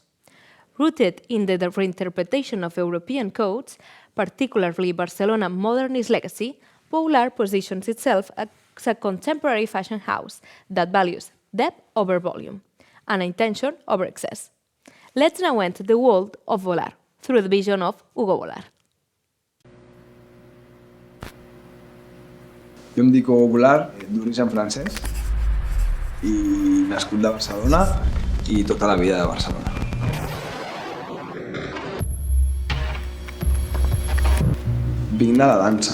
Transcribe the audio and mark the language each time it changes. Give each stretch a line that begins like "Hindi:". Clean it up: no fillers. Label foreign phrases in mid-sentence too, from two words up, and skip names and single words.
English: Rooted in the reinterpretation of European codes, particularly Barcelona modernist legacy, BOULARD positions itself as a contemporary fashion house that values depth over volume and intention over excess. Let's now enter the world of BOULARD through the vision of Hugo Bollard.
Catalan: Jo em dic Hugo Boulard, d'origen francès, i nascut de Barcelona i tota la vida de Barcelona. Vinc de la dansa.